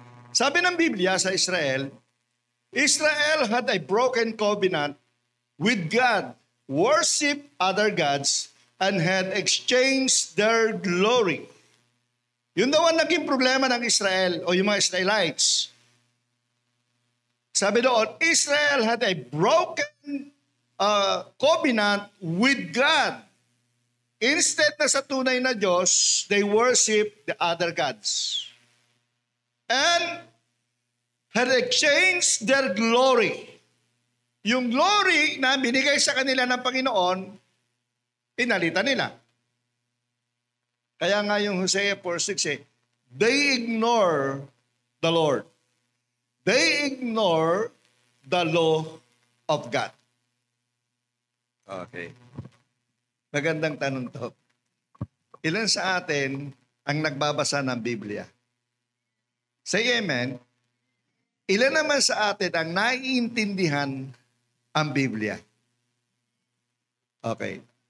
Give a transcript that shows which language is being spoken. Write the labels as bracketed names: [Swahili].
[Filipino] Sabi ng Biblia sa Israel, [English] Israel had a broken covenant with God, worship other gods, and had exchanged their glory. [Filipino] Yun daw ang naging problema ng Israel o yung mga Israelites. Sabi doon, [English] Israel had a broken covenant with God. Instead [Filipino] na sa tunay na Diyos, [English] they worship the other gods. And had exchanged their glory. [Filipino] Yung glory na binigay sa kanila ng Panginoon, pinalitan nila. Kaya nga yung [English] Hosea 4:6 they ignore the Lord. They ignore the law of God. [Filipino] Okay. Magandang tanong to. Ilan sa atin ang nagbabasa ng Biblia? Say amen. Ilan naman sa atin ang naiintindihan ang Biblia? Okay.